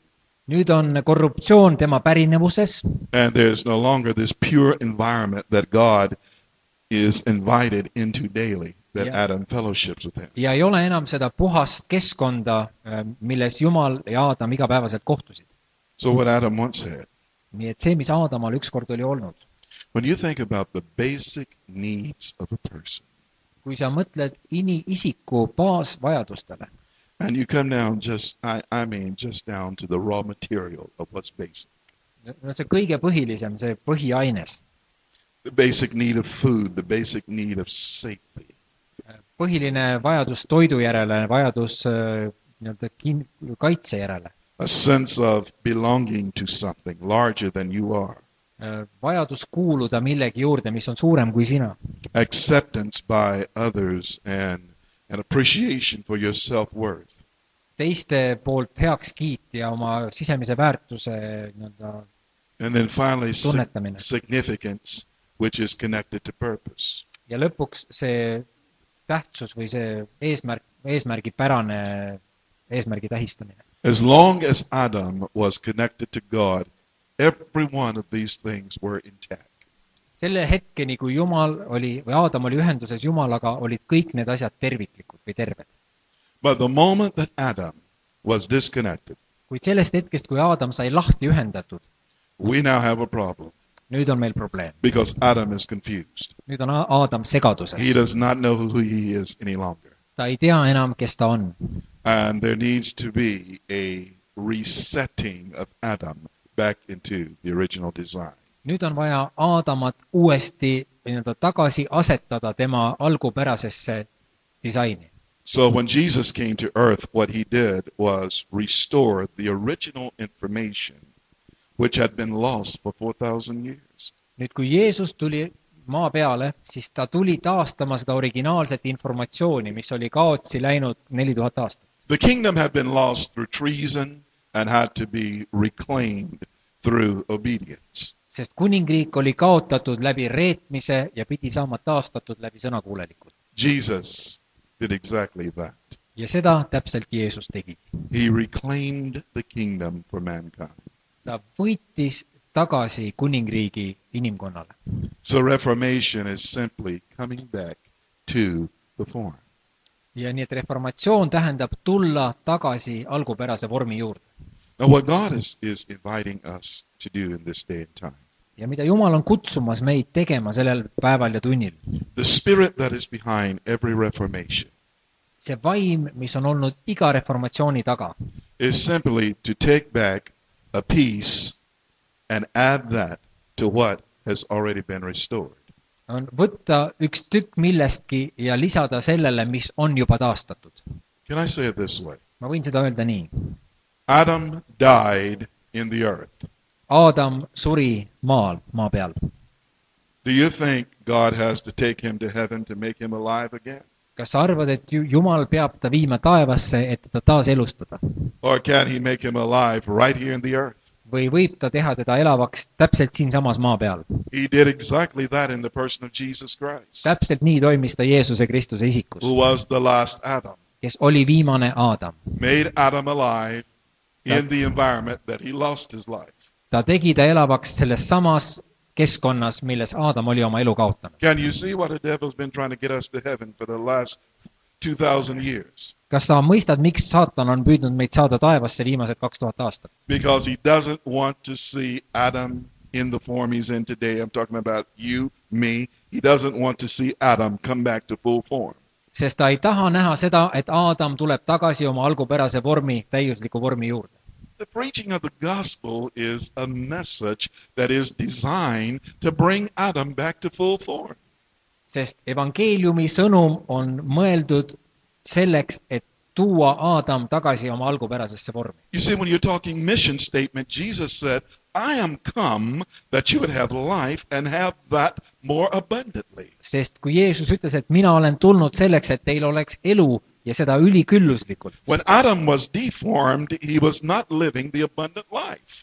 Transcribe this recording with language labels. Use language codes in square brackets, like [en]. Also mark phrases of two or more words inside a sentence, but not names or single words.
[et] Nüüd on korruptsioon tema pärinevuses [en] and there's no longer this pure environment that God is invited into daily, that Yeah. Adam fellowships with him. [et] ja ei ole enam seda puhast keskkonda, milles Jumal ja Aadam igapäevaselt kohtusid. [en] So what Adam once had, [et] Nii et see, mis Aadamal ükskord oli olnud, [en] when you think about the basic needs of a person, [et] kui sa mõtled isiku baasvajadustele [en] and you come down just down to the raw material of what's basic. [et] no see kõige põhilisem, see põhiaines, [en] The basic need of food, the basic need of safety. [et] põhiline vajadus toidu järele, vajadus nii-öelda kaitse järele, [en] A sense of belonging to something larger than you are. [et] vajadus kuuluda millegi juurde, mis on suurem kui sina, [en] Acceptance by others and an appreciation for your self-worth. [et] teiste poolt heakskiit ja oma sisemise väärtuse nii-öelda [en] And then finally, [et] tunnetamine. [en] significance, which is connected to purpose. [et] Ja lõpuks see tähtsus või see eesmärgipärane eesmärgi tähistamine. [en] As long as Adam was connected to God, every one of these things were intact. [et] Selle hetkeni, kui Aadam oli ühenduses Jumalaga, olid kõik need asjad terviklikud või terved. [en] But the moment that Adam was disconnected, [et] Kuid sellest hetkest, kui Aadam sai lahti ühendatud, [en] we now have a problem [et] nüüd on meil probleem. [en] because Adam is confused. [et] Nüüd on Aadam segaduses. [en] He does not know who he is any longer. [et] ta ei tea enam, kes ta on. [en] And there needs to be a resetting of Adam back into the original design. [et] Nüüd on vaja Aadamat uuesti tagasi asetada tema algupärasesse disaini. [en] So when Jesus came to earth, what he did was restore the original information which had been lost for 4,000 years. [et] Nüüd, kui Jeesus tuli maa peale, siis ta tuli taastama seda originaalset informatsiooni, mis oli kaotsi läinud 4000 aastat. [en] The kingdom had been lost through treason and had to be reclaimed through obedience. [et] Sest kuningriik oli kaotatud läbi reetmise ja pidi saama taastatud läbi sõnakuulelikult. [en] Jesus did exactly that. [et] Ja seda täpselt Jeesus tegi. [en] He reclaimed the kingdom for mankind. [et] Ta võitis tagasi kuningriigi inimkonnale. [en] So reformation is simply coming back to the form. [et] Ja nii, et reformatsioon tähendab tulla tagasi algupärase vormi juurde. [en] Now what God is inviting us to do in this day and time. [et] Ja mida Jumal on kutsumas meid tegema sellel päeval ja tunnil. [en] The spirit that is behind every reformation. [et] See vaim, mis on olnud iga reformatsiooni taga, [en] Is simply to take back a piece and add that to what has already been restored. [et] on võtta üks tükk millestki ja lisada sellele, mis on juba taastatud. [en] Can I say it this way? [et] Ma võin seda öelda nii. [en] Adam died in the earth. [et] Aadam suri maa peal. [en] Do you think God has to take him to heaven to make him alive again? [et] Kas sa arvad, et Jumal peab ta viima taevasse, et ta taas elustada? [en] Or can he make him alive right here in the earth? [et] Või võib ta teha teda elavaks täpselt siinsamas maa peal? [en] He did exactly that in the person of Jesus Christ, [et] Täpselt nii toimis ta Jeesuse Kristuse isikus, [en] who was the last Adam. [et] kes oli viimane Aadam. [en] Made Adam alive in the environment that he lost his life. [et] Ta tegi ta elavaks selles samas keskkonnas, milles Aadam oli oma elu kaotanud. [en] Can you see what the devil's been trying to get us to heaven for the last 2,000 years? [et] Kas sa mõistad, miks saatan on püüdnud meid saada taevasse viimased 2000 aastat? [en] Because he doesn't want to see Adam in the form he's in today. I'm talking about you, me. He doesn't want to see Adam come back to full form. [et] Sest ta ei taha näha seda, et Aadam tuleb tagasi oma algupärase vormi, täiusliku vormi juurde. [en] The preaching of the gospel is a message that is designed to bring Adam back to full form. [et] Sest evangeeliumi sõnum on mõeldud selleks, et tuua Aadam tagasi oma algupärasesse vormi. [en] You see, when you're talking mission statement, Jesus said, I am come that you would have life and have that more abundantly. [et] Sest kui Jeesus ütles, et mina olen tulnud selleks, et teil oleks elu ja seda ülikülluslikult. [en] When Adam was deformed, he was not living the abundant life.